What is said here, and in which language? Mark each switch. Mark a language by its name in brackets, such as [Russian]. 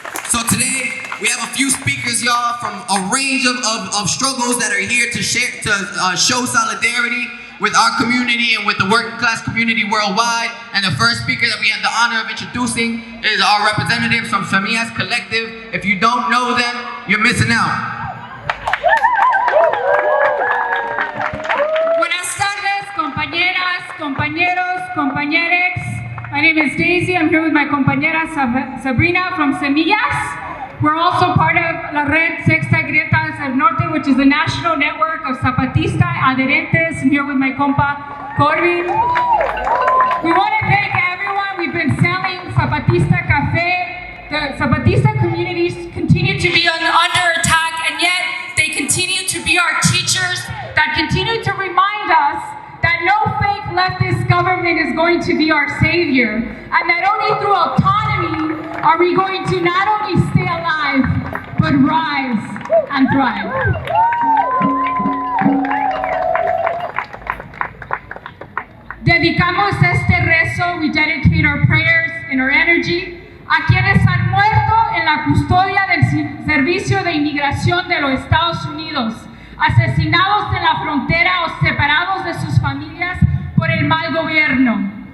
[English] So today, we have a few speakers, y'all, from a range of struggles that are here to share, to show solidarity with our community and with the working class community worldwide. And the first speaker that we have the honor of introducing is our representatives from Semillas Collective. If you don't know them, you're missing out. [Spanish] Buenas tardes, compañeras, compañeros, compañeres. [English] My name is Daisy. I'm here with my compañera Sabrina from Semillas. We're also part of La Red Sexta Grietas del Norte, which is the national network of Zapatista adherentes. I'm here with my compa Corbin. We want to thank everyone. We've been selling Zapatista Cafe. The Zapatista communities continue to be under attack, and yet they continue to be our teachers that continue to remind us that no fake leftist government is going to be our savior, and that only through autonomy are we going to not only stay alive, but rise and thrive. [Spanish] Dedicamos este rezo, [English] we dedicate our prayers and our energy [Spanish] a quienes han muerto en la custodia del Servicio de Inmigración de los Estados Unidos, asesinados en la frontera o separados de sus familias por el mal gobierno.